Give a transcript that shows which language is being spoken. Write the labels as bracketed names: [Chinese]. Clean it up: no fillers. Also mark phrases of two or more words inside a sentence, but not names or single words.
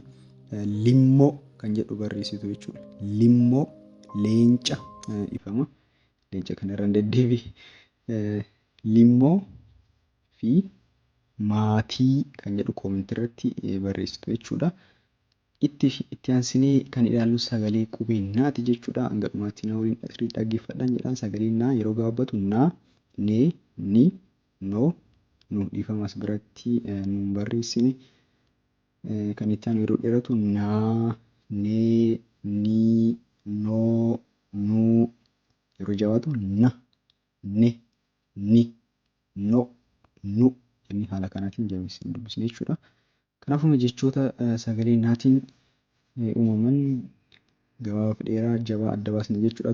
[Oromo] Limmoo kan jedhu barreessitu jechuudha. Limmoo leenca ifama leenca kanarra deddeebi'e. Limmoo fi maatii kan jedhu koomentii irratti barreessitu jechuudha. Itti aansinee kan ilaallu sagalee qubee naati jechuudha. Hanga dhumaatti na waliin dhaggeeffadhaan jedhaan sagalee naa yeroo gabaabbatu naa, nee, ni, noo, nu dhiifamas biratti nuun barreessine. Kan itti aanu yeroo dheeratu naa, nee, nii, noo, nuu yeroo jabaatu na, ne, ni, no, nu jennee haala kanaatiin jabeessine dubbisne jechuudha. Kanaafuu jechoota sagalee naatiin uumaman gabaaf dheeraa jabaa adda baasne jechuudha.